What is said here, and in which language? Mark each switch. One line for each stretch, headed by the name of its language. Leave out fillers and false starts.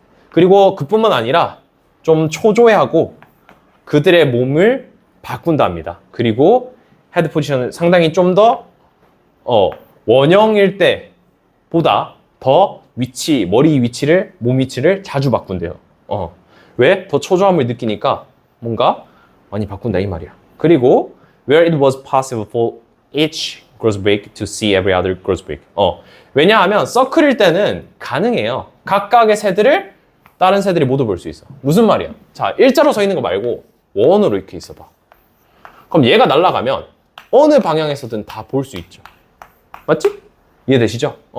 Korean: 그리고 그뿐만 아니라 좀 초조해하고 그들의 몸을 바꾼답니다. 그리고 헤드 포지션을 상당히 좀 더 원형일 때보다 더 머리 위치를, 몸 위치를 자주 바꾼대요. 왜? 더 초조함을 느끼니까 뭔가 많이 바꾼다 이 말이야.
English: 그리고 where it was possible for each grosbeak to see every other grosbeak.
Korean: 왜냐하면 서클일 때는 가능해요. 각각의 새들을 다른 새들이 모두 볼 수 있어. 무슨 말이야? 자, 일자로 서 있는 거 말고 원으로 이렇게 있어봐. 그럼 얘가 날아가면 어느 방향에서든 다 볼 수 있죠. 맞지? 이해되시죠?